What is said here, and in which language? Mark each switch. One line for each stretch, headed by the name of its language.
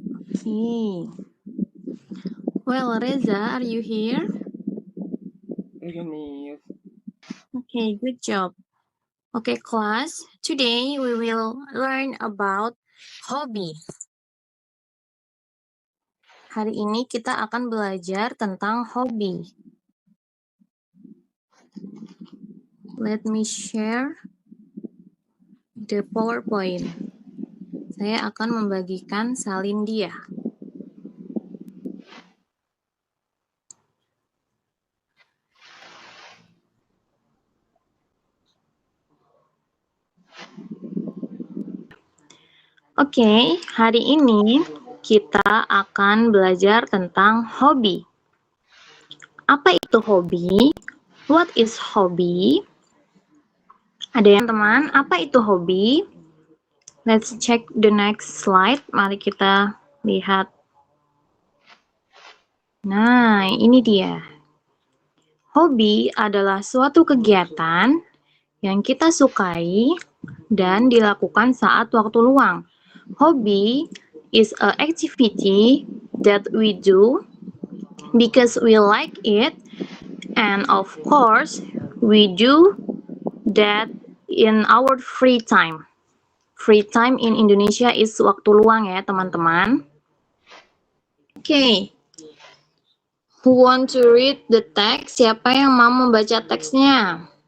English: Okay. Well, Reza, are you here? Miss. Okay, good job. Okay, class. Today we will learn about hobby.
Indonesian: Hari ini kita akan belajar tentang hobi.
English: Let me share the PowerPoint.
Indonesian: Saya akan membagikan salin dia. Oke, hari ini kita akan belajar tentang hobi. Apa itu hobi?
English: What is hobby?
Indonesian: Ada yang teman, apa itu hobi?
English: Let's check the next slide.
Indonesian: Mari kita lihat. Nah, ini dia. Hobi adalah suatu kegiatan yang kita sukai dan dilakukan saat waktu luang.
English: Hobby is an activity that we do because we like it, and of course, we do that in our free time. Free time in Indonesia is
Indonesian: waktu luang ya, teman-teman.
English: Okay. Who want to read the text?
Indonesian: Siapa yang mau membaca teksnya?